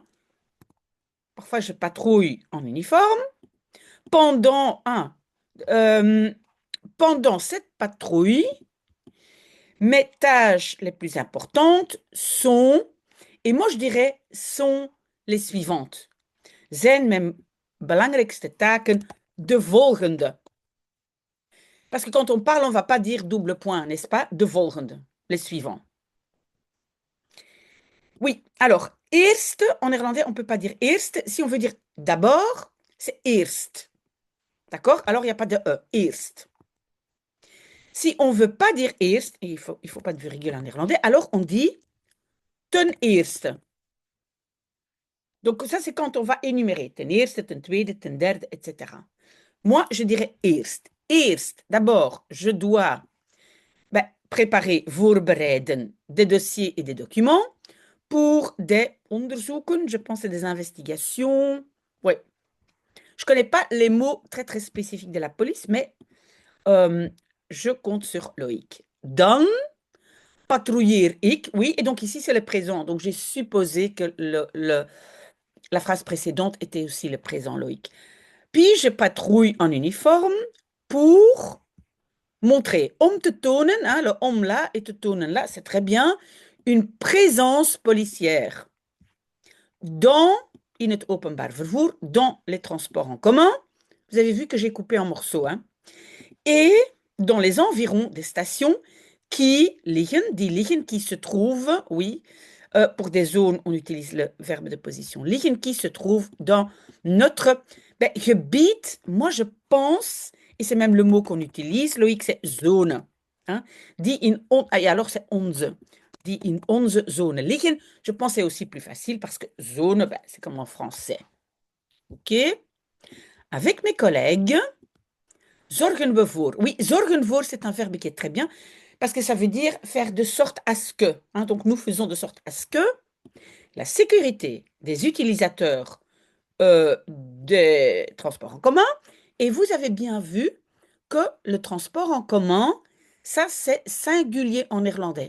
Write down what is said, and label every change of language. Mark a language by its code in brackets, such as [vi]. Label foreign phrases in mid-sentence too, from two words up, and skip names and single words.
[fr] Parfois, je patrouille en uniforme. Pendant, euh, pendant cette patrouille, mes tâches les plus importantes sont, et moi je dirais, sont les suivantes. [nl] Zijn mijn belangrijkste taken de volgende? [fr] Parce que quand on parle, on ne va pas dire double point, n'est-ce pas? [nl] De volgende, [fr] les suivants. Oui, alors, eerste, en néerlandais, on ne peut pas dire eerst. Si on veut dire d'abord, c'est eerst. D'accord? Alors, il n'y a pas de E, eerst. Si on ne veut pas dire eerst, et il faut pas de virgule en néerlandais, alors on dit [nl] ten eerste. [fr] Donc, ça, c'est quand on va énumérer. [nl] Ten eerste, ten tweede, ten derde, [fr] etc. Moi, je dirais eerst. Eerst, d'abord, je dois préparer, voorbereiden, des dossiers et des documents pour des onderzoeken, je pense à des investigations. Oui. Je ne connais pas les mots très, très spécifiques de la police, mais je compte sur Loïc. [nl] Dan patrouiller ik, [fr] oui, et donc ici c'est le présent. Donc j'ai supposé que la phrase précédente était aussi le présent, Loïc. Puis je patrouille en uniforme pour montrer. [nl] Om te tonen, [fr] hein, le om là et [nl] te tonen [fr] là, c'est très bien, une présence policière dans [nl] in het openbaar vervoer, [fr] dans les transports en commun. Vous avez vu que j'ai coupé en morceaux, hein, et dans les environs des stations qui liggen, qui se trouvent, oui, pour des zones, on utilise le verbe de position liggen, qui se trouvent dans notre gebied. Moi, je pense, et c'est même le mot qu'on utilise, Loïc, c'est zone. Hein, et alors c'est onze. [nl] Die in onze zone liggen. [fr] Je pense que c'est aussi plus facile parce que zone, c'est comme en français. OK? Avec mes collègues, [nl] zorgen we voor. Oui, zorgen voor, [fr] c'est un verbe qui est très bien parce que ça veut dire faire de sorte à ce que. Hein, donc, nous faisons de sorte à ce que la sécurité des utilisateurs des transports en commun. Et vous avez bien vu que le transport en commun, ça, c'est singulier en néerlandais.